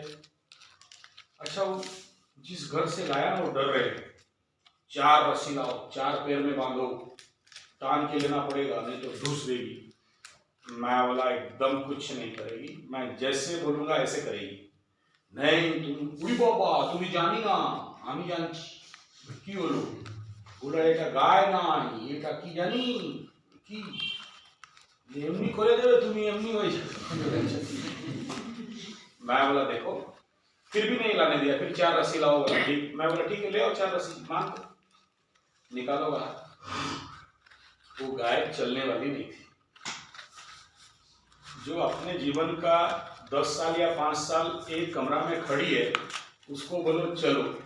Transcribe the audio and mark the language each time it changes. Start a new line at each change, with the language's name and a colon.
Hindi: अच्छा, वो जिस घर से लाया ना, वो डर रहे, 4 रस्सी लाओ, 4 पैर में बांधो, टांग के लेना पड़ेगा, नहीं तो ढूस देगी। मैं बोला एकदम कुछ नहीं करेगी, मैं जैसे बोलूंगा ऐसे करेगी। नहीं तुम उड़ी बाबा, तुम्हें जानी ना,
Bangla: আমি জানছি, কি হলো? বলে এটা গায় নাই, এটা কি জানি কি, এমনি করে দেবে তুমি, এমনি হয়ে যাবে।
Hindi: मैं बोला देखो, फिर भी नहीं लाने दिया, फिर 4 रस्सी लाओ, बोला ठीक। मैं बोला ठीक है, ले आओ 4 रस्सी, मान निकालो बाहर। वो गाय चलने वाली नहीं थी। जो अपने जीवन का 10 साल या 5 साल एक कमरा में खड़ी है, उसको बोलो चलो।